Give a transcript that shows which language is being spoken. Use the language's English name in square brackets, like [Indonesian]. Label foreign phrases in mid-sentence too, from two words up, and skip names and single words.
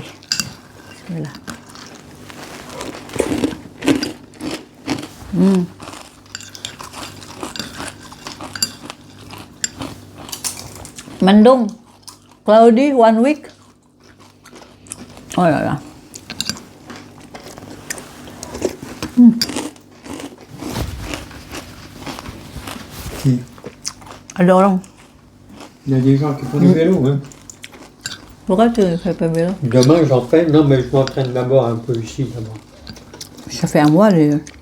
[Indonesian] Bismillah. Mendung, [English] cloudy 1 week. [Indonesian] Oh ya. Ada orang. [French] Il y a des gens qui font du vélo. Hein. Pourquoi tu fais pas vélo? Demain j'en fais. Non mais je m'entraîne d'abord un peu ici d'abord. Ça fait un mois les.